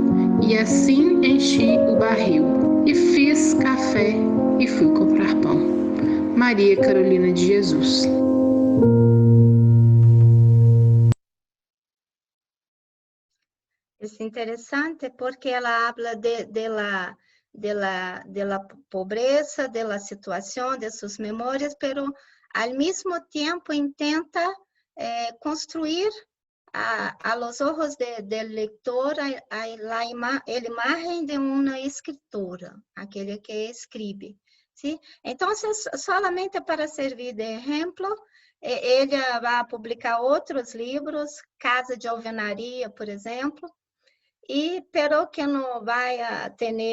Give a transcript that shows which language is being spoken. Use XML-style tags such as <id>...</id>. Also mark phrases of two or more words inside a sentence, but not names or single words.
<pt>E assim enchi o barril. E fiz café e fui comprar pão. Maria Carolina de Jesus. É interessante porque ela</pt> <es>habla de la pobreza, de la</es> <pt>situação, de suas memórias,</pt> <es>pero al mismo tempo intenta construir a los ojos del lector a imagen de</es> <pt>uma escritora, aquele que escreve.</pt> <es>¿Sí?</es> <pt>Então, solamente para servir de exemplo, ela vai publicar outros livros, Casa de Alvenaria, por exemplo, pero que não vai ter</pt>